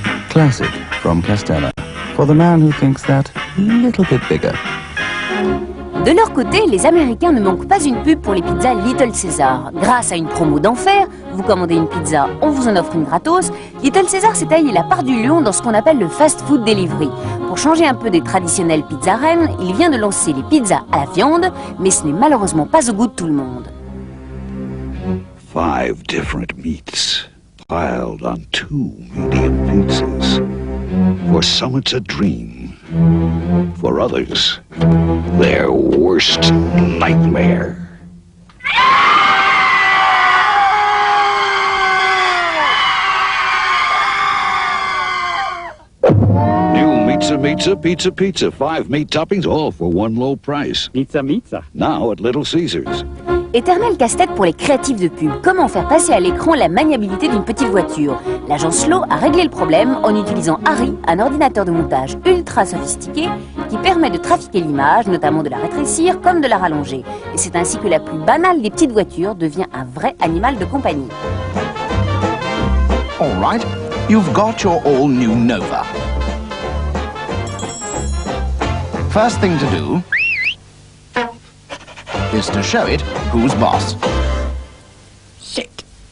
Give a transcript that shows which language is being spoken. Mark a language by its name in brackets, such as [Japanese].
[English] Classic from Castella, for the man who thinks that little bit bigger. [French] De leur côté, les Américains ne manquent pas une pub pour les pizzas Little Caesar. Grâce à une promo d'enfer, vous commandez une pizza, on vous en offre une gratos. Little Caesar s'est taillé la part du lion dans ce qu'on appelle le fast food delivery. Pour changer un peu des traditionnelles pizzas reines, il vient de lancer les pizzas à la viande, mais ce n'est malheureusement pas au goût de tout le monde. [English] 5 different meats piled on 2 medium pizzas. For some it's a dream. For others, their worst nightmare. New Pizza. 5 meat toppings, all for 1 low price. Pizza. Now at Little Caesars. [French] Éternel casse-tête pour les créatifs de pub. Comment faire passer à l'écran la maniabilité d'une petite voiture? L'agence Slow a réglé le problème en utilisant Harry, un ordinateur de montage ultra sophistiqué qui permet de trafiquer l'image, notamment de la rétrécir comme de la rallonger. Et c'est ainsi que la plus banale des petites voitures devient un vrai animal de compagnie. [English] All right, you've got your all-new Nova. First thing to do is to show it who's boss. Sit.